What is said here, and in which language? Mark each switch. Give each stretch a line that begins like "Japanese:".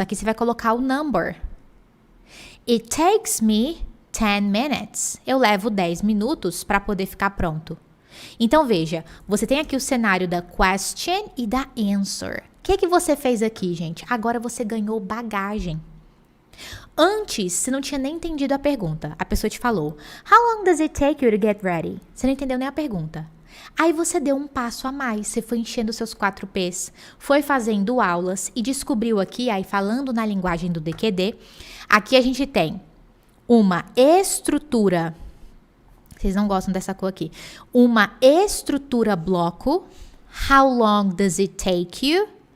Portuguese: Aqui você vai colocar o number.
English: It takes me 10 minutes.
Portuguese: Eu levo 10 minutos para poder ficar pronto. Então veja, você tem aqui o cenário da question e da answer. O que você fez aqui, gente? Agora você ganhou bagagem. Antes, você não tinha nem entendido a pergunta. A pessoa te falou,
English: How long does it take you to get ready?
Portuguese: Você não entendeu nem a pergunta. Aí você deu um passo a mais, você foi enchendo seus 4 P's, foi fazendo aulas e descobriu aqui, aí falando na linguagem do DQD, aqui a gente tem uma estrutura, vocês não gostam dessa cor aqui, uma estrutura bloco,
English: How long does it take you?